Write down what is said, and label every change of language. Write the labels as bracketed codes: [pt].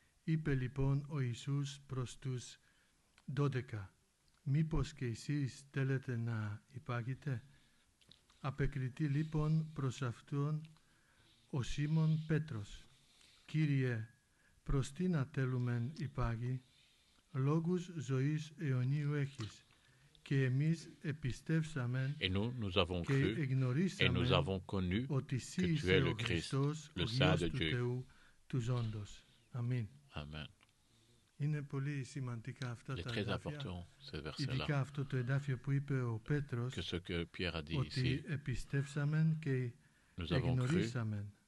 [el] Είπε λοιπόν ο Ιησούς προς τους 12, «Μήπως και εσείς θέλετε να υπάγετε?» Απεκριθεί λοιπόν προς αυτόν ο Σίμων Πέτρος, «Κύριε, προς τι να θέλουμεν υπάγει? Λόγους ζωής αιωνίου έχεις, και εμείς επιστεύσαμεν [fr] et nous avons cru et nous avons connu que tu es le Christ, le Saint de Dieu. Amen. Amen. [el] Είναι πολύ σημαντικά αυτά τα εδάφια, ειδικά αυτό το εδάφιο που είπε ο Πέτρος, ότι επιστεύσαμεν και εγνωρίσαμεν.